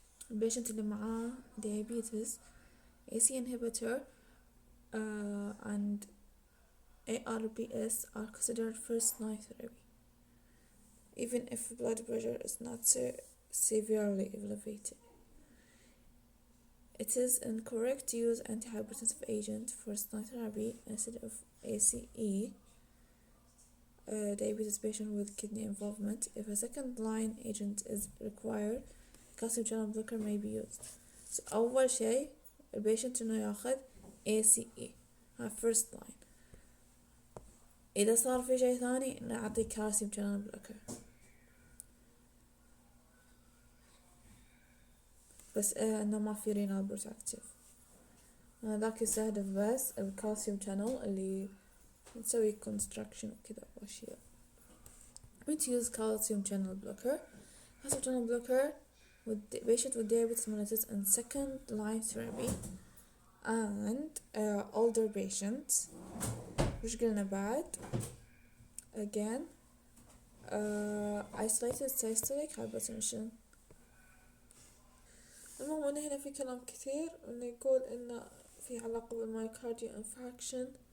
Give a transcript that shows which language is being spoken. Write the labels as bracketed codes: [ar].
[ar] البيشنت اللي معاه [en] diabetes ACE inhibitor and ARBS are considered first line therapy even if blood pressure is not severely elevated. It is incorrect to use antihypertensive agent for first line therapy instead of ACE diabetes patient with kidney involvement. If a second line agent is required, calcium channel blocker may be used. [ar] So أول شي البيشنت إنه ياخذ ACE، هاي first line. إذا صار في شي ثاني نعطي calcium channel blocker. بس إنه ما في renal protective. ذاك يستهدف بس الكالسيوم channel اللي نسوي construction وكذا وأشياء. [en] We use calcium channel blocker. Calcium channel blocker with patient with diabetes mellitus and second line therapy and older patients. [ar] وش قلنا بعد؟ [en] again isolated systolic hypertension. [ar] المهم إن هنا في كلام كثير إنه يقول إنه في علاقة بالمايوكارديال انفراكشن.